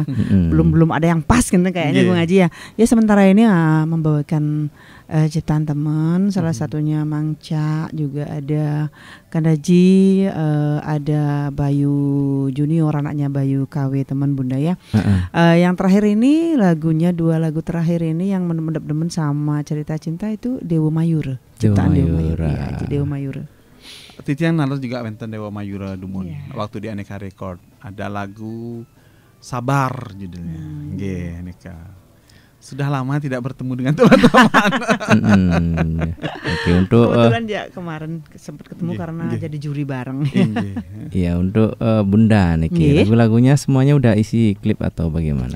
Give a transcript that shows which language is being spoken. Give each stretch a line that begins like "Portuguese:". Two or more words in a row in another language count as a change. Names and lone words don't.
Indonesian: Belum ada yang pas gitu kayaknya gue ngaji ya. Ya sementara ini membawakan ciptaan teman salah satunya Mangca juga ada Kandaji ada Bayu Junior anaknya Bayu KW teman Bunda ya. Yang terakhir ini lagunya 2 lagu terakhir ini yang mendep-demen sama cerita cinta itu Dewa Mayura. Ciptaan Dewa Mayura. Ya, Dewa Mayura.
Balinese: Titiang nalar juga wenten Dewa Mayura dumun
Indonesian: waktu di Aneka Record ada lagu Sabar judulnya.
Balinese: Nggih Aneka.
Indonesian: Sudah lama tidak bertemu dengan teman-teman. Oke, untuk kebetulan dia kemarin sempat ketemu karena jadi juri bareng. Iya, untuk Bunda niki lagu-lagunya semuanya udah isi klip atau bagaimana?